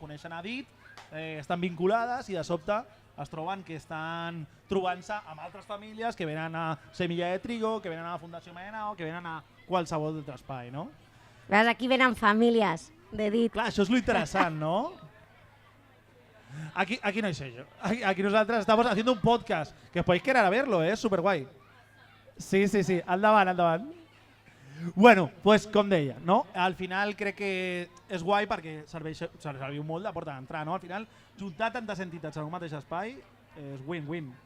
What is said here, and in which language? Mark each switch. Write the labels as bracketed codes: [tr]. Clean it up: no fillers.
[ca] Coneixen a Dit, estan vinculades i de sobte es troben que estan trobant-se amb altres famílies que venen a Semilla de Trigo, que venen a la Fundació Mayanao, que venen a qualsevol altre espai, no? Veus, aquí venen famílies de Dit. Clar, això és lo interessant, no? Aquí no hi sé jo. [es] Aquí nosotros estamos haciendo un podcast, que os podéis quedar a verlo, es súper guay. [ca] Sí, endavant. Bueno, pues com deia, no? Al final crec que és guai perquè serviu molt de porta d'entrada, no? Al final, juntar tantes entitats en un mateix espai és win-win.